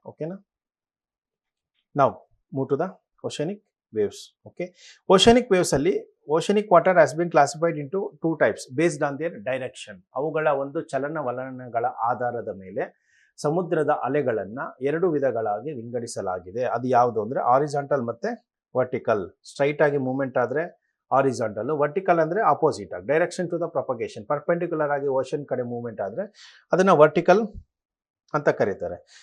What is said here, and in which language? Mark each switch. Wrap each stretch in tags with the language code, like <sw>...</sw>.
<en>ಓಕೆನಾ, ನಾವು move to the oceanic waves. Okay, oceanic waves ಅಲ್ಲಿ oceanic water has been classified into 2 types based on their direction.</en> <kn>ಅವುಗಳ ಒಂದು ಚಲನವಲನಗಳ ಆಧಾರದ ಮೇಲೆ ಸಮುದ್ರದ ಅಲೆಗಳನ್ನ 2 ವಿಧಗಳಾಗಿ ವಿಂಗಡಿಸಲಾಗಿದೆ. ಅದು ಯಾವುದು ಅಂದ್ರೆ ಹಾರಿಜಾಂಟಲ್ ಮತ್ತೆ ವರ್ಟಿಕಲ್. ಸ್ಟ್ರೈಟ್ ಆಗಿ ಮೂವ್ಮೆಂಟ್ ಆದ್ರೆ ಹಾರಿಜಾಂಟಲ್, ವರ್ಟಿಕಲ್ ಅಂದ್ರೆ ಆಪೋಸಿಟ್ ಆಗಿ</kn> <en>direction to the propagation,</en> <kn>perpendicular ಆಗಿ ಓಷನ್ ಕಡೆ ಮೂವ್ಮೆಂಟ್ ಆದ್ರೆ ಅದನ್ನ ವರ್ಟಿಕಲ್ ಅಂತ ಕರೀತಾರೆ.</kn>